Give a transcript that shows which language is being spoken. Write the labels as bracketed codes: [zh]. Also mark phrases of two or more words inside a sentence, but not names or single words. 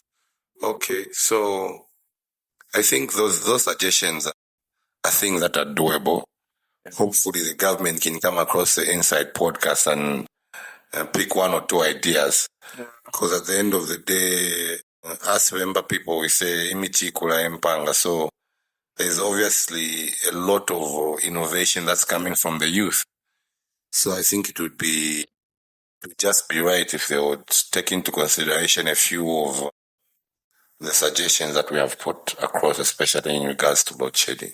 [en] Okay, so I think those suggestions are things that are doable. Hopefully the government can come across the Inside podcast and pick one or two ideas. Because at the end of the day, us member people, we say, [bem] imichi kula empanga. [en] So there's obviously a lot of innovation that's coming from the youth. So I think it would just be right if they would take into consideration a few of the suggestions that we have put across, especially in regards to load shedding.